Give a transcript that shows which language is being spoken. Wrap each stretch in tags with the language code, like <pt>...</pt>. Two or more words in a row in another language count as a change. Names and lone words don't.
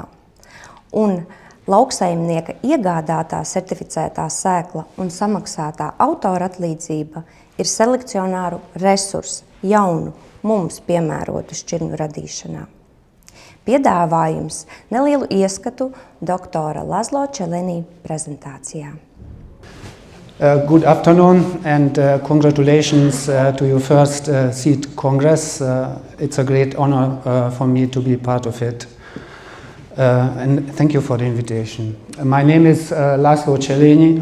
<lv>Un lauksaimnieka iegādātā sertificētā sēkla un samaksātā autora atlīdzība ir selekcionāru resursi jaunu, mums piemērotu šķirņu radīšanā. Piedāvājums nelielu ieskatu doktora László Cselényi prezentācijā.</lv> <en>Good afternoon and congratulations to your first SEED Congress. It's a great honor for me to be part of it. And thank you for the invitation. My name is László Cselényi.</en>